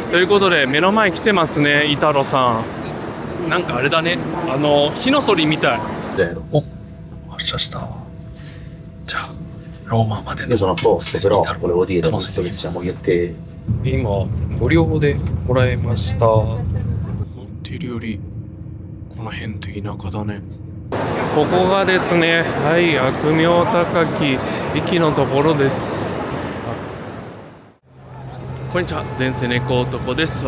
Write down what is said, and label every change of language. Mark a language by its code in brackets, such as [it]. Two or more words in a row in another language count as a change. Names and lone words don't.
[ja] ということで目の前来てますね、イタロさん。なんかあれだね、火の鳥みたい。お、発車した。じゃあローマまでの [it] Io sono a posto, però volevo dire, visto che siamo io e te. [ja] 今無料でもらいました。思っているよりこの辺って田舎だね。ここがですね、はい、悪名高き駅のところです。こんにちは、前世猫男です。